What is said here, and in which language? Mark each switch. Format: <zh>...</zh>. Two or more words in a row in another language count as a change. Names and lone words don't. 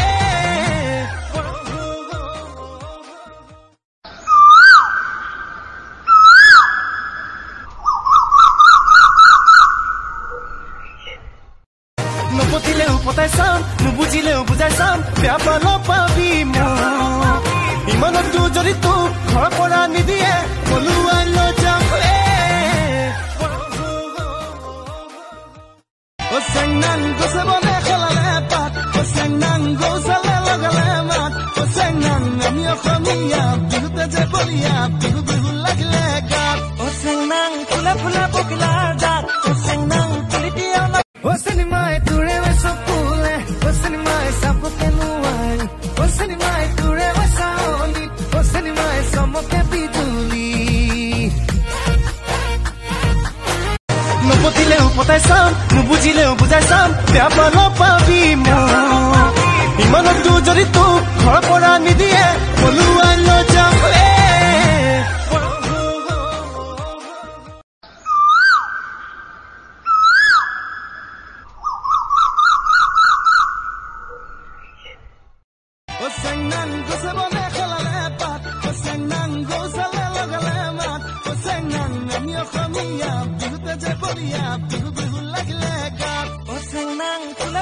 <as>নপতিলেও পতাই চাম নুবুজিলেও বুজাই চাম বেয়া পাল পাবি মোক ইমানতো যদি তোক ঘৰ পৰা নিদিয়ে পলুৱাই লৈ যাম</as> <mrg>O senang go se bone khalale pat O senang go sale lagale mat O senang amio khamiya bihuta je boliya bihu bihu lagle gat O senang phula phula bokla jat O senang tulitiya na O senimai ture we sopule O senimai sapoke nuai O senimai ture we saoli O senimai samoke biduli</mrg> <as>নপতিলেও পতাই চাম নুবুজিলেও বুজাই চাম বেয়া পাল পাবি মোক ইমানতো যদি তোক ঘৰ পৰা নিদিয়ে পলুৱাই লৈ যাম</as> <mrg>O senang go se bone khalale pat O senang go sale lagale mat O senang amio khamiya bihuta je boliya bihu bihu lagle gat O senang phula</mrg>